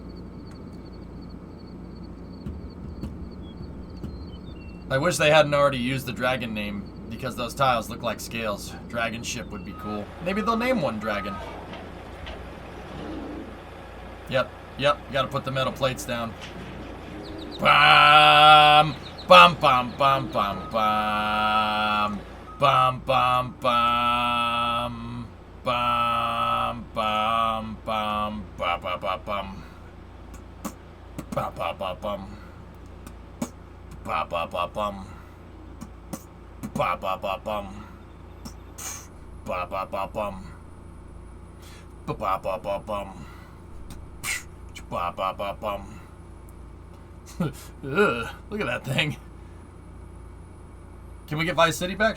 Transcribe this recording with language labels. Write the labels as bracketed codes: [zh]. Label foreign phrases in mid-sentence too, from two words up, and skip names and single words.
[en] I wish they hadn't already used the Dragon name, because those tiles look like scales. Dragon ship would be cool. Maybe they'll name one Dragon. Yep. You gotta put the metal plates down. Bam! Bam, bam, bam, bam, bam. Bam, bam, bam. Bum, bum, bum, ba ba ba bum. Ba ba ba bum. Ba ba ba bum. Ba ba ba bum. Ba ba ba bum. Ba ba ba ba bum. Ba ba ba bum. Look at that thing. Can we get Vice City back?